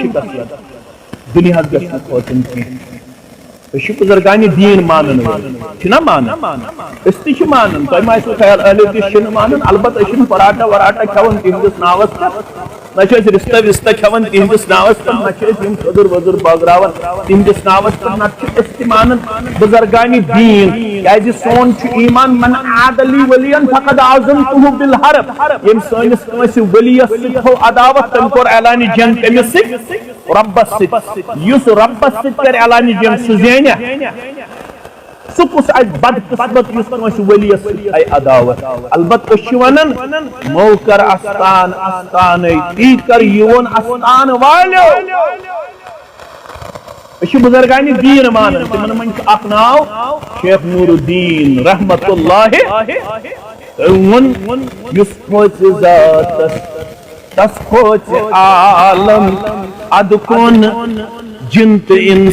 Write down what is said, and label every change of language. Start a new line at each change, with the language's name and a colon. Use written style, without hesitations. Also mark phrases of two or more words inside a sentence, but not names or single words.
Kashmiri: شِکست لد دُنیاہس گژھِ نہٕ کھوژُن کینٛہہ أسۍ چھِ بُزرگانہِ دیٖن مانن وٲلۍ چھِنہ مانان أسۍ تہِ چھِ مانان تۄہہِ ما آسِوٕ خیال اہلِ حدیٖث چھِنہٕ مانان البتہ أسۍ چھِنہٕ پراٹا وراٹا کھٮ۪وان تِہنٛدِس ناوس پٮ۪ٹھ نہ چھِ أسۍ رِستہٕ وِستہٕ کھٮ۪وان تِہنٛدِس ناوس پٮ۪ٹھ نہ چھِ أسۍ یِم سۄدُر وۄدُر بٲگراوان تِہنٛدِس ناوس پٮ۪ٹھ نتہٕ چھِ أسۍ تہِ مانان بُزرگانہِ دیٖن کیازِ سون چھُ ایٖمان
Arabic: من عاد لی ولین فقد آذنتہ بالحرب
Kashmiri: ییٚمۍ سٲنِس کٲنٛسہِ ؤلِیس سۭتۍ تھوٚو عداوت تٔمۍ کوٚر اعلانہِ جنگ کٔمِس سۭتۍ رۄبس سۭتۍ یُس رۄبس سۭتۍ کرِ اعلانہِ جنگ سُہ زینہِ سُہ کُس آسہِ بدقسمت یُس کٲنٛسہِ ؤلِیس سۭتۍ تھایہِ عداوت البتہ أسۍ چھِ ونان موکر استان استانے تی کر یِوُن استان والیو أسۍ چھِ بُزرگانہِ دیٖن مانان تِمن منٛز چھُ اکھ ناو شیخ نور الدین رحمتہ اللہ تٔمۍ ووٚن یُس کھوژِ ذاتس تس کھوژِ عالم ادٕ کُن جن تہٕ